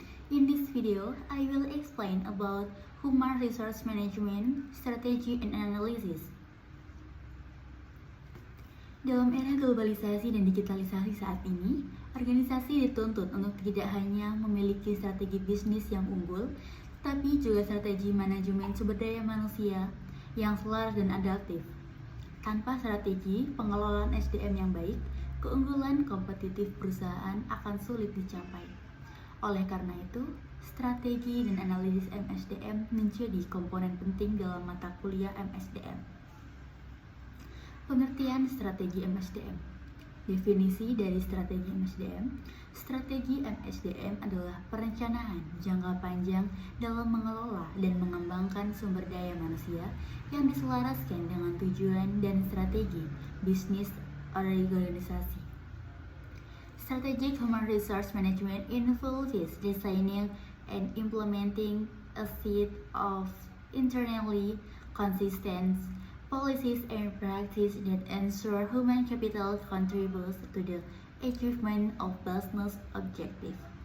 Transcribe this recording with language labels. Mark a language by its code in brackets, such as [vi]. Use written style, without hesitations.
[en] In this video, I will explain about Human Resource Management, Strategy and Analysis. [id] Dalam era globalisasi dan digitalisasi saat ini, organisasi dituntut untuk tidak hanya memiliki strategi bisnis yang unggul, tapi juga strategi manajemen sumber daya manusia yang selaras dan adaptif. Tanpa strategi pengelolaan SDM yang baik, keunggulan kompetitif perusahaan akan sulit dicapai. Oleh karena itu, strategi dan analisis MSDM menjadi komponen penting dalam mata kuliah MSDM. Pengertian strategi MSDM. Definisi dari strategi MSDM. Strategi MSDM adalah perencanaan jangka panjang dalam mengelola dan mengembangkan sumber daya manusia yang diselaraskan dengan tujuan dan strategi bisnis organisasi. [en] Strategic Human Resource Management involves designing and implementing a set of internally consistent policies and practices that ensure human capital contributes to the achievement of business objectives.